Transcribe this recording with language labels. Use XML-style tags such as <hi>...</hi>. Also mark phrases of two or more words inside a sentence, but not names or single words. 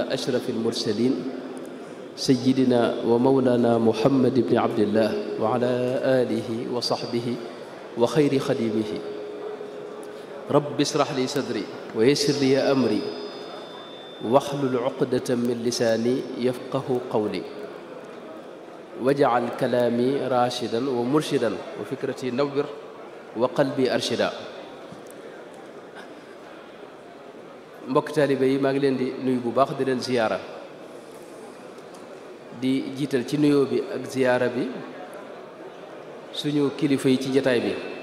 <ar>أشرف المرسلين سيدنا ومولانا محمد بن عبد الله وعلى آله وصحبه وخير خديمه رب اشرح لي صدري ويسر لي أمري واحلل عقدة من لساني يفقه قولي واجعل كلامي راشدا ومرشدا وفكرتي نور وقلبي أرشد.</ar> <wo>mbokk taalibe yi maa ngi leen di nuyu bu baax di leen ziyaara di jiital ci nuyoo bi ak ziyaara bi suñu kilifa yi ci jataay bi</wo>